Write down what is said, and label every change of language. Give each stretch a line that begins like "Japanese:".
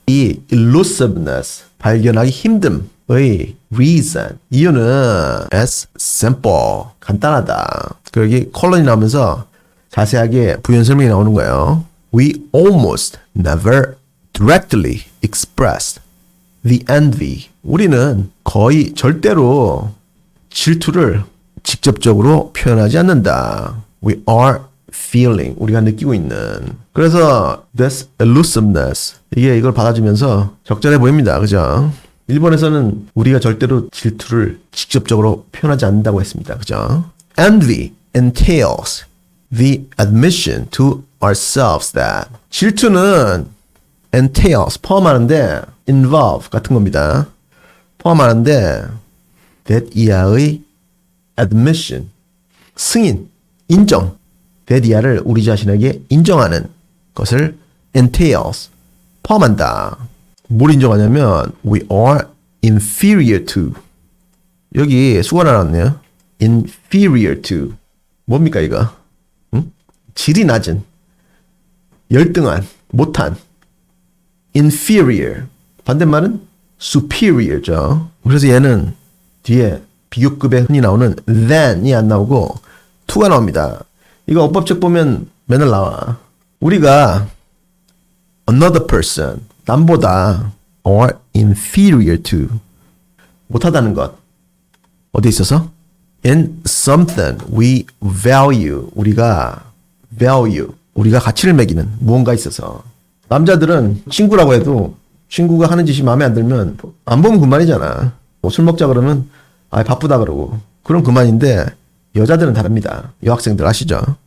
Korean: 이 elusiveness, 발견하기 힘듦의 reason, 이유는
English: as simple,
Korean: 간단하다. 그리고 여기 콜론이 나오면서 자세하게 부연 설명이 나오는 거예요.
English: We almost never directly expressed the envy.
Korean: 우리는 거의 절대로 질투를 직접적으로 표현하지 않는다.
English: We are feeling,
Korean: 우리가 느끼고 있는. 그래서 this elusiveness, 이걸 받아주면서 적절해 보입니다. 그죠? 일본에서는 우리가 절대로 질투를 직접적으로 표현하지 않는다고 했습니다. 그죠?
English: Envy entails the admission to ourselves that.
Korean: 질투는 entails, 포함하는데 involve 같은 겁니다. 포함하는데 that 이하의 admission, 승인, 인정. that 이하를 우리 자신에게 인정하는 것을 entails, 포함한다. 뭘 인정하냐면
English: we are inferior to.
Korean: 여기 수가 나왔네요. inferior to. 뭡니까 이거? 응? 질이 낮은, 열등한, 못한. inferior. 반대말은 superior죠. 그래서 얘는 뒤에 비교급에 흔히 나오는 than이 안 나오고 to가 나옵니다. 이거 어법책 보면 맨날 나와. 우리가 another person, 남보다
English: or inferior to,
Korean: 못하다는 것. 어디 있어서?
English: in something we value,
Korean: 우리가 value, 우리가 가치를 매기는 무언가 있어서. 남자들은 친구라고 해도 친구가 하는 짓이 마음에 안 들면 안 보면 그만이잖아. 뭐 술 먹자 그러면 아 바쁘다 그러고 그럼 그만인데 여자들은 다릅니다. 여학생들 아시죠?